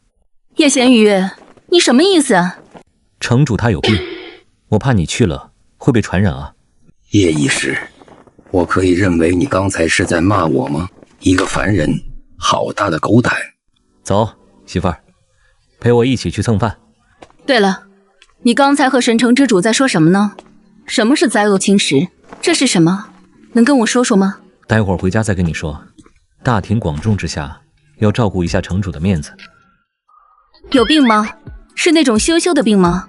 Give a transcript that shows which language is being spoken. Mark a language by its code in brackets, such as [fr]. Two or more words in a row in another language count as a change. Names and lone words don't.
[zh] 葉鹹魚，你什麼意思啊？城主他有病。我怕你去了會被傳染啊。葉醫師，我可以認為你剛才是在罵我嗎？一個凡人，好大的狗膽。走，媳婦兒，陪我一起去蹭飯。對了，你剛才和神城之主在說什麼呢？什麼是災厄侵蝕？這是什麼？能跟我說說嗎？待會兒回家再跟你說。大庭廣眾之下，要照顧一下城主的面子。有病嗎？是那種羞羞的病嗎？